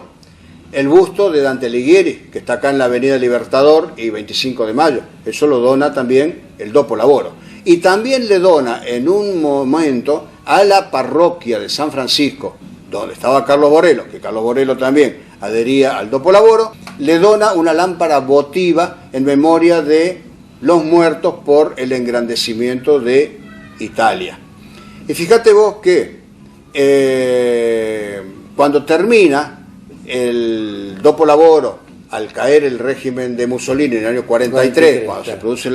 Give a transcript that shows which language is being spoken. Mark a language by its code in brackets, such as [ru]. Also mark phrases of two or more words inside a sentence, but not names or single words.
[es] El busto de Dante Alighieri, que está acá en la Avenida Libertador y 25 de Mayo, eso lo dona también el Dopo Lavoro. Y también le dona en un momento a la parroquia de San Francisco, donde estaba Carlos Borello, que Carlos Borello también adhería al Dopo Lavoro, le dona una lámpara votiva en memoria de los muertos por el engrandecimiento de Italia. Y fíjate vos que cuando termina el Dopo Lavoro, al caer el régimen de Mussolini en el año 43, cuando se produce